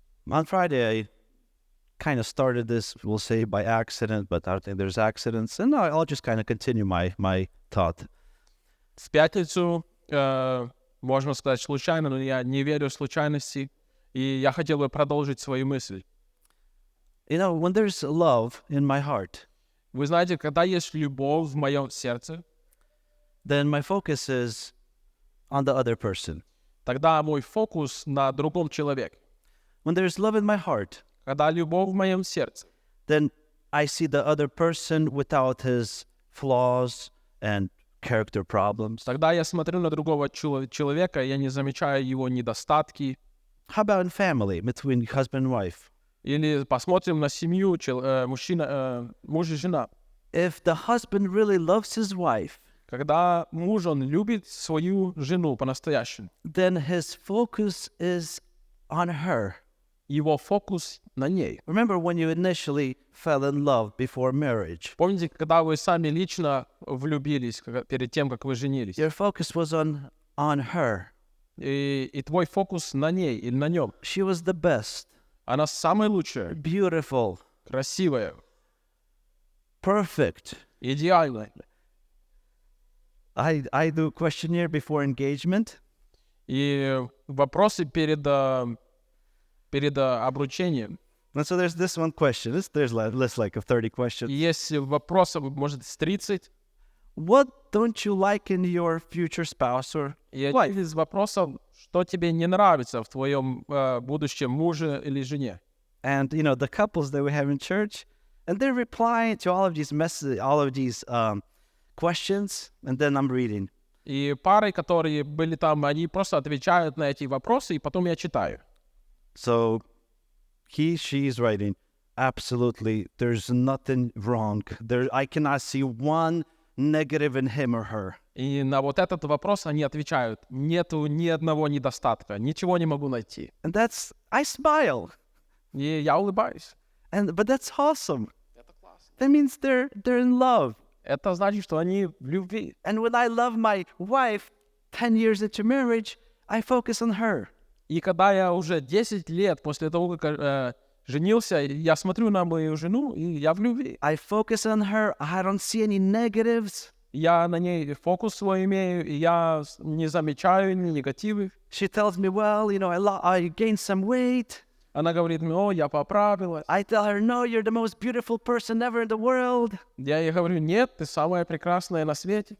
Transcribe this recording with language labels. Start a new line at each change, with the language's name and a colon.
English: On Friday, I kind of started this, we'll say, by accident, but I don't think there's accidents. And I'll just kind of continue my thought.
Russian: В пятницу, можно сказать, случайно, но я не верю в случайности. И я хотел бы продолжить свою мысль.
English: You know, when there's love in my heart,
Russian: Вы знаете, когда есть любовь в моем сердце,
English: then my focus is on the other person.
Russian: тогда мой фокус на другом человеке.
English: When there's love in my heart,
Russian: Когда любовь в моем сердце,
English: then I see the other person without his flaws and character problems.
Russian: тогда я смотрю на другого человека, я не замечаю его недостатки.
English: How about in family, between husband and wife?
Russian: Или посмотрим на семью, муж и жена.
English: If the husband really loves his wife,
Russian: Когда муж, он любит свою жену по-настоящему,
English: then his focus is on her.
Russian: его фокус на ней.
English: Remember when you initially fell in love before marriage?
Russian: Помните, когда вы сами лично влюбились, перед тем, как вы женились?
English: Your focus was on her.
Russian: И твой фокус на ней или на нем.
English: She was the best,
Russian: Она самая лучшая,
English: beautiful,
Russian: красивая,
English: perfect.
Russian: идеальная.
English: I do questionnaire before engagement.
Russian: И вопросы перед обручением.
English: And so there's this one question. There's list like of 30 questions.
Russian: Есть вопросов, может, с 30.
English: What don't you like in your future spouse or
Russian: И
English: wife?
Russian: один из вопросов, что тебе не нравится в твоем будущем муже или жене.
English: And the couples that we have in church, and they're replying to all of these messages, all of these questions, and then I'm reading.
Russian: И пары, которые были там, они просто отвечают на эти вопросы, и потом я читаю.
English: So she's writing, absolutely, there's nothing wrong. I cannot see one negative in him or her.
Russian: И на вот этот вопрос они отвечают, нету ни одного недостатка, ничего не могу найти.
English: And I smile.
Russian: И я улыбаюсь.
English: But that's awesome.
Russian: Это классно.
English: That means they're in love.
Russian: Это значит, что они в любви.
English: And when I love my wife 10 years into marriage, I focus on her.
Russian: И когда я уже 10 лет после того, как женился, я смотрю на мою жену, и я в любви.
English: I focus on her. I don't see any negatives.
Russian: Я на ней фокус свой имею, и я не замечаю ни негативы.
English: She tells me, well, I gained some weight.
Russian: Она говорит мне, я поправилась.
English: I tell her, no, you're the most beautiful person ever in the world.
Russian: Я ей говорю, нет, ты самая прекрасная на свете.